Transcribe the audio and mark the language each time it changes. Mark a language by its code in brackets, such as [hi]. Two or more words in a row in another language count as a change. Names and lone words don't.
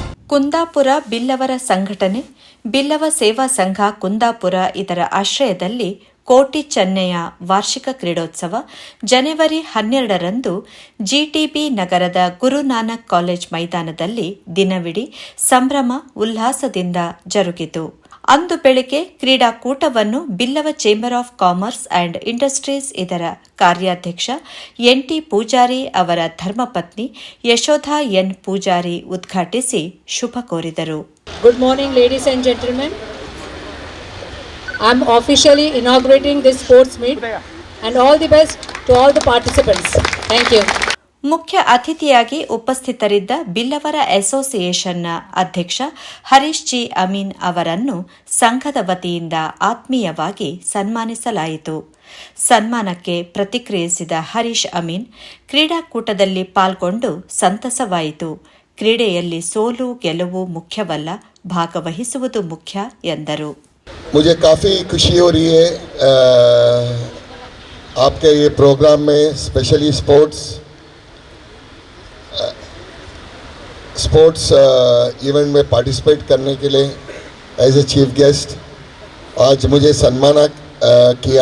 [kn] ಕುಂದಾಪುರ ಬಿಲ್ಲವರ ಸಂಘಟನೆ ಬಿಲ್ಲವ ಸೇವಾ ಸಂಘ ಕುಂದಾಪುರ ಇದರ ಆಶ್ರಯದಲ್ಲಿ ಕೋಟಿ ಚೆನ್ನಯ್ಯ ವಾರ್ಷಿಕ ಕ್ರೀಡೋತ್ಸವ ಜನವರಿ 12ರಂದು ಜಿಟಿಬಿ ನಗರದ ಗುರುನಾನಕ್ ಕಾಲೇಜ್ ಮೈದಾನದಲ್ಲಿ ದಿನವಿಡೀ ಸಂಭ್ರಮ ಉಲ್ಲಾಸದಿಂದ ಜರುಗಿತು. ಅಂದು ಬೆಳಗ್ಗೆ ಕ್ರೀಡಾಕೂಟವನ್ನು ಬಿಲ್ಲವ ಚೇಂಬರ್ ಆಫ್ ಕಾಮರ್ಸ್ ಅಂಡ್ ಇಂಡಸ್ಟ್ರೀಸ್ ಇದರ ಕಾರ್ಯಾಧ್ಯಕ್ಷ ಎನ್.ಟಿ. ಪೂಜಾರಿ ಅವರ ಧರ್ಮಪತ್ನಿ ಯಶೋಧಾ ಎನ್. ಪೂಜಾರಿ ಉದ್ಘಾಟಿಸಿ ಶುಭ ಕೋರಿದರು. [en] Good morning, ladies and gentlemen. I am officially inaugurating this sports meet and all the best to all the participants. Thank you. [kn] ಮುಖ್ಯ ಅತಿಥಿಯಾಗಿ ಉಪಸ್ಥಿತರಿದ್ದ ಬಿಲ್ಲವರ ಅಸೋಸಿಯೇಷನ್ನ ಅಧ್ಯಕ್ಷ ಹರೀಶ್ ಜಿ ಅಮೀನ್ ಅವರನ್ನು ಸಂಘದ ವತಿಯಿಂದ ಆತ್ಮೀಯವಾಗಿ ಸನ್ಮಾನಿಸಲಾಯಿತು. ಸನ್ಮಾನಕ್ಕೆ ಪ್ರತಿಕ್ರಿಯಿಸಿದ ಹರೀಶ್ ಅಮೀನ್, ಕ್ರೀಡಾಕೂಟದಲ್ಲಿ ಪಾಲ್ಗೊಂಡು ಸಂತಸವಾಯಿತು. ಕ್ರೀಡೆಯಲ್ಲಿ ಸೋಲು ಗೆಲುವು ಮುಖ್ಯವಲ್ಲ, ಭಾಗವಹಿಸುವುದು ಮುಖ್ಯ ಎಂದರು. [hi] मुझे काफ़ी खुशी हो रही है आपके ये प्रोग्राम में, [en] specially sports event [hi] में पार्टिसिपेट करने के लिए [en] as a chief guest [hi] आज मुझे सम्मानित किया.